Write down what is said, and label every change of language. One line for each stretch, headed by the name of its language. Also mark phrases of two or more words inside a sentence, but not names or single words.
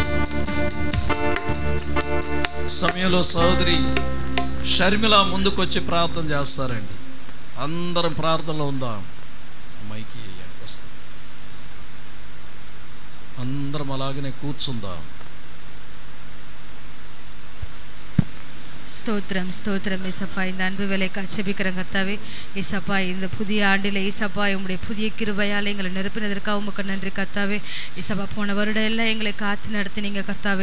Telugu: సమయంలో సోదరి షర్మిల ముందుకొచ్చి ప్రార్థన చేస్తారండి. అందరం ప్రార్థనలో ఉందాం. మైకి వస్తుంది, అందరం అలాగనే కూర్చుందాం.
Tamil: ஸ்தோத்திரம் ஸ்தோத்திரம் ஏசப்பா. இந்த அன்பு வேலைக்காக ஜெபிக்கிறேன் கர்த்தாவே. ஏசப்பா, இந்த புதிய ஆண்டில் ஏசப்பா உம்முடைய புதிய கிருபையால் எங்களை நிரப்பினதற்காக உமக்கு நன்றி கர்த்தாவே. ஏசப்பா, போன வருடம் எல்லாம் எங்களை காத்து நடத்தினீங்க கர்த்தாவே.